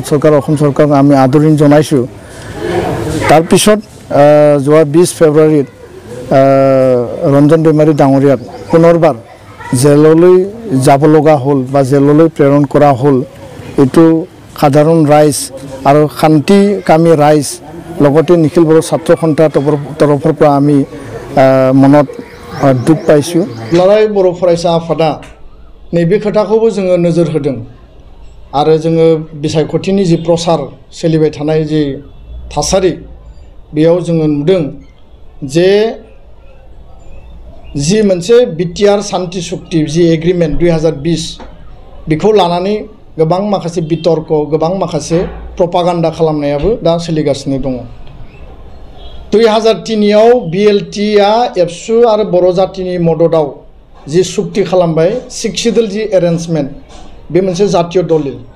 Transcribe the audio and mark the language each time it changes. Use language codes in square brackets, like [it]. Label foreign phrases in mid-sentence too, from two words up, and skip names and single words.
[as] চৰকাৰ অসম চৰকাৰক আমি আদৰণি জনাইছো তাৰ পিছত যোৱা 20 ফেব্ৰুৱাৰীত ৰঞ্জন दैमारी ডাঙৰীয়াক পুনৰবাৰ জেললৈ যাব লগা হ'ল বা জেললৈ প্ৰেৰণ কৰা হ'ল এটো সাধাৰণ ৰাইজ আৰু শান্তিকামী ৰাইজ লগতে নিখিল বড়ো ছাত্ৰ সন্থাৰ তৰফৰ পৰা আমি মনত দুখ পাইছো লৰাই [brx] बर' फरायसा आफादा नैबे खोथाखौबो जोङो नोजोर होदों आरो जोङो बिसायख'थिनि जि प्रसार सोलिबाय थानाय जि थासारि बेयाव जोङो नुदों जे जि मोनसे बिटिआर शान्ति चुक्ति जि एग्रिमेन्ट 2020 बेखौ लानानै गोबां माखासे बितर्क गोबां माखासे प्रपागान्डा खालामनायाबो दा सोलिगासिनो दङ 2003 आव बिएलटिआ एबसु आरो बर' जातिनि मददाव जि चुक्ति खालामबाय 6 सिडुल जि एरेन्जमेन्ट बे मोनसे जातीय दलिल